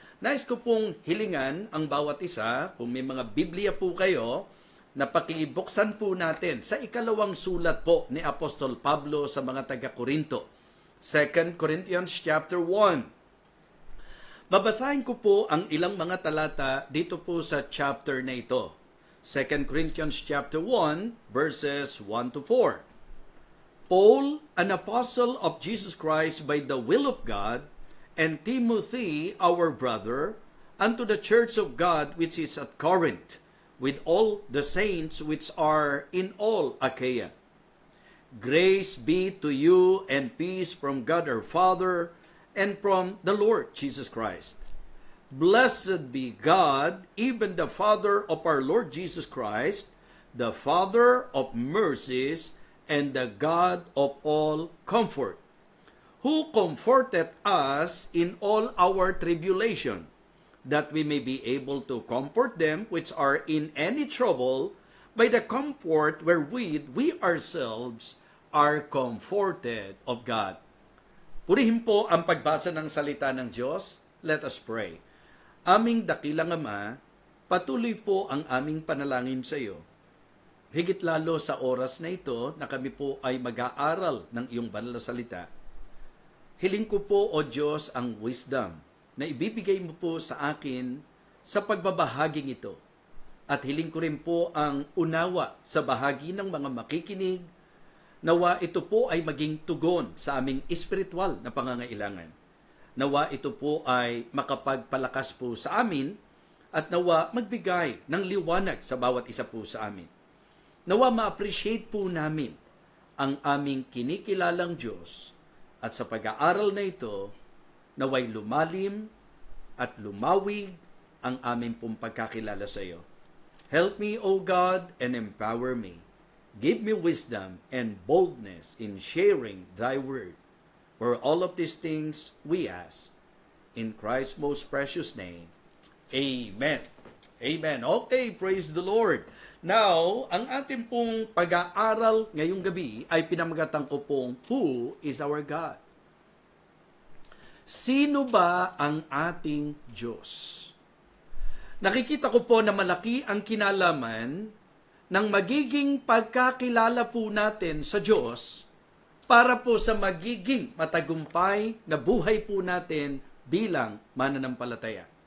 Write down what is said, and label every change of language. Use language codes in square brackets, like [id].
[tl] Nais ko pong hilingan ang bawat isa, kung may mga Biblia po kayo, na pakibuksan po natin sa ikalawang sulat po ni Apostol Pablo sa mga taga-Korinto. [en] 2 Corinthians chapter 1. [tl] Babasahin ko po ang ilang mga talata dito po sa chapter na ito. [en] 2 Corinthians chapter 1 verses 1 to 4. Paul, an apostle of Jesus Christ by the will of God, and Timothy, our brother, unto the church of God which is at Corinth, with all the saints which are in all Achaia. Grace be to you and peace from God our Father and from the Lord Jesus Christ. Blessed be God, even the Father of our Lord Jesus Christ, the Father of mercies, and the God of all comfort, who comforteth us in all our tribulation, that we may be able to comfort them which are in any trouble, by the comfort wherewith we ourselves are comforted of God. [tl] Purihin po ang pagbasa ng salita ng Diyos. [en] Let us pray. [tl] Aming dakilang Ama, patuloy po ang aming panalangin sa iyo. Higit lalo sa oras na ito na kami po ay mag-aaral ng iyong banal na salita. Hiling ko po, O Diyos, ang wisdom na ibibigay mo po sa akin sa pagbabahaging ito. At hiling ko rin po ang unawa sa bahagi ng mga makikinig. Nawa ito po ay maging tugon sa aming espiritual na pangangailangan. Nawa ito po ay makapagpalakas po sa amin at nawa magbigay ng liwanag sa bawat isa po sa amin. Nawa ma-appreciate po namin ang aming kinikilalang Diyos at sa pag-aaral na ito, naway lumalim at lumawig ang aming pong pagkakilala sa iyo. [en] Help me, O God, and empower me. Give me wisdom and boldness in sharing thy word. For all of these things we ask in Christ's most precious name. Amen. Amen. Okay, praise the Lord. [tl] Now, ang ating pong pag-aaral ngayong gabi ay pinamagatan ko pong [en] Who is our God? [tl] Sino ba ang ating Diyos? Nakikita ko po na malaki ang kinalaman ng magiging pagkakilala po natin sa Diyos para po sa magiging matagumpay na buhay po natin bilang mananampalataya.